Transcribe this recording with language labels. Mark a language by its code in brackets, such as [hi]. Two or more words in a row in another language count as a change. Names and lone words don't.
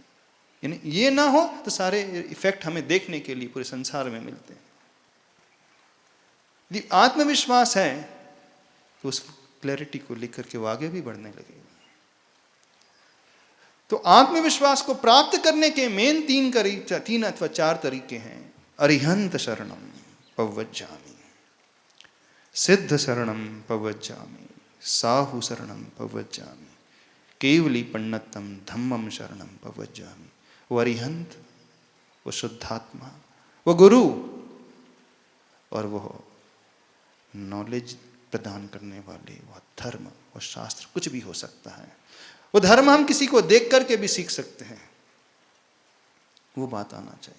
[hi] यानी ये ना हो तो सारे इफेक्ट हमें देखने के लिए पूरे संसार में मिलते हैं। यदि आत्मविश्वास है तो उस क्लैरिटी को लेकर के वो आगे भी बढ़ने लगेगा। तो आत्मविश्वास को प्राप्त करने के मेन तीन अथवा 4 तरीके हैं। [pra] अरिहंत शरणम पव्वज्जामि, सिद्ध शरणम पव्वज्जामि, साहु शरणम पव्वज्जामि, केवली पन्नतम धम्मम शरणम पव्वज्जामि। [hi] वो अरिहंत, वो शुद्धात्मा, वो गुरु और वो नॉलेज प्रदान करने वाले, वो धर्म, वो शास्त्र, कुछ भी हो सकता है। वो धर्म हम किसी को देख करके भी सीख सकते हैं, वो बात आना चाहिए।